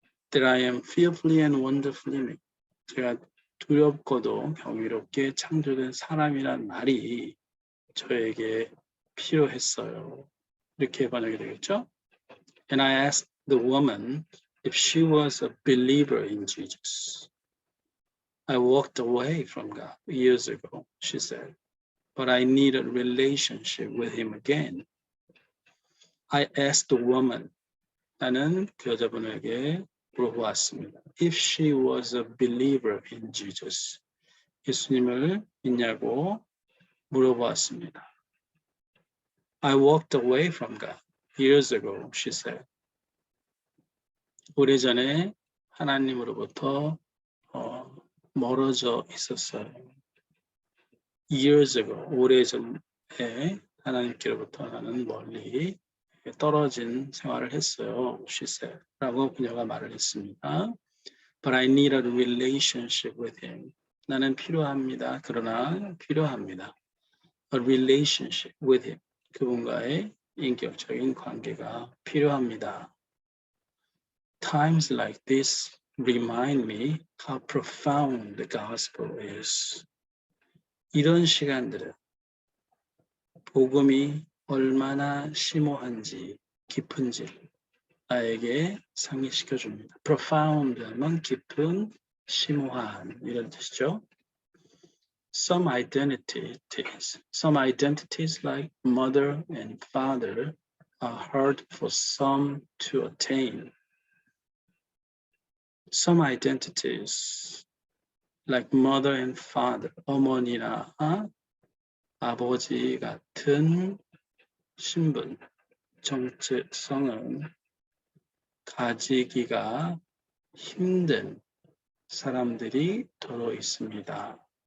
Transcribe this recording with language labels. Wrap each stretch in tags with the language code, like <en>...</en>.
<en>That I am fearfully and wonderfully made.</en> <ko>제가 두렵고도 경이롭게 창조된 사람이란 말이 저에게 필요했어요. 이렇게 번역이 되겠죠?</ko> <en>And I asked the woman if she was a believer in Jesus. I walked away from God years ago, she said, but I need a relationship with him again. I asked the woman,</en> <ko>나는 그 여자분에게 물어보았습니다.</ko> <en>If she was a believer in Jesus,</en> <ko>예수님을 믿냐고 물어보았습니다.</ko> <en>I walked away from God years ago, she said.</en> <ko>오래전에 하나님으로부터 멀어져 있었어요.</ko> <en>Years ago,</en> <ko>오래전에 하나님께로부터 나는 멀리 떨어진 생활을 했어요.</ko> <en>She said.</en> <ko>라고 그녀가 말을 했습니다.</ko> <en>But I need a relationship with him.</en> <ko>나는 필요합니다. 그러나 필요합니다.</ko> <en>A relationship with him.</en> <ko>그분과의 인격적인 관계가 필요합니다.</ko> <en>Times like this remind me how profound the gospel is.</en> <ko>이런 시간들은 복음이 얼마나 심오한지, 깊은지 나에게 상기시켜 줍니다. profound 하면 깊은, 심오한 이런 뜻이죠.</ko> <en>Some identities like mother and father are hard for some to attain. Some identities like mother and father,</en> <ko>어머니나 아버지 같은 신분, 정체성은 가지기가 힘든 사람들이 더러 있습니다.</ko>